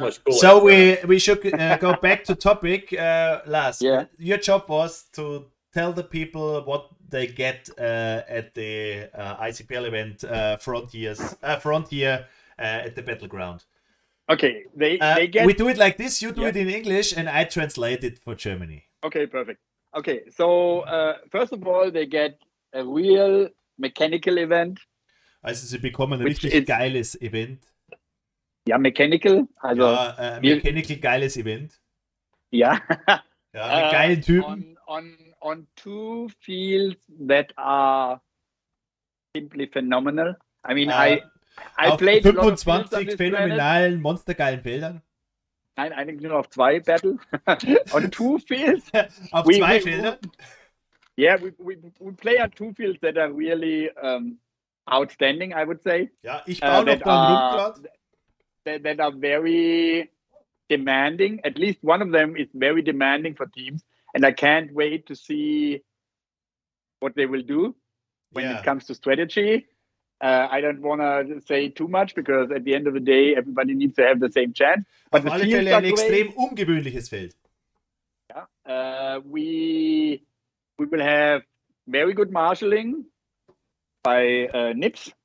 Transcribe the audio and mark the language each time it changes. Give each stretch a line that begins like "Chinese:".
English: So we should go back to topic. Lars, your job was to tell the people what they get at the ICPL event Frontier at the Battleground. Okay, they get. We do it like this. You do it in English, and I translate it for Germany. Okay, perfect. Okay, so first of all, they get a real mechanical event.
German: Also sie bekommen ein richtig geiles Event. Ja, mechanical. Also mechanical geiles Event. Ja. Ja, mit geilen Typen.
English: On two fields that are simply phenomenal. I mean, I played
German: 25 phänomenalen, monstergeilen Feldern. Nein, eigentlich nur auf 2 Battle.
English: On 2 fields.
German: Auf 2 Feldern?
English: Yeah, we play on 2 fields that are really outstanding, I would say.
German: Ja, ich baue noch dran rum gerade.
English: That are very demanding. At least one of them is very demanding for teams. And I can't wait to see what they will do when it comes to strategy. I don't want to say too much because at the end of the day, everybody needs to have the same chance. But
German: auf alle Fälle ein extrem ungewöhnliches Feld.
English: Yeah, we will have very good marshalling by Nips.